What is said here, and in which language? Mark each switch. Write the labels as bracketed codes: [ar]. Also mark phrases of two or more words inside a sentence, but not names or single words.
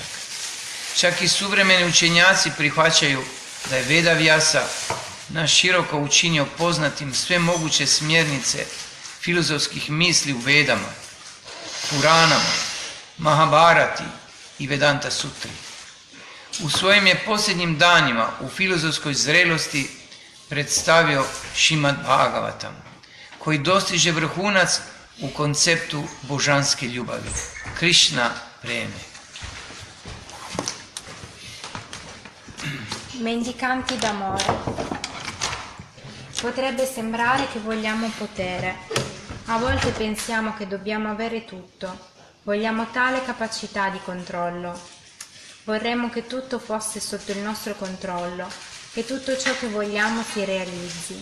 [hr] Čak i suvremeni učenjaci prihvaćaju da je Vedavyasa naširoko učinio poznatim sve moguće smjernice filozofskih misli u Vedama, Puranama, Mahabharati i Vedanta Sutri. U svojim je posljednjim danima u filozofskoj zrelosti predstavio Šrimad Bhagavatam, koji dostiže vrhunac u konceptu božanske ljubavi, Krishna preme. [it] Mendicanti d'amore. Potrebbe sembrare che vogliamo potere. A volte pensiamo che dobbiamo avere tutto. Vogliamo tale capacità di controllo. Vorremmo che tutto fosse sotto il nostro controllo, che tutto ciò che vogliamo si realizzi.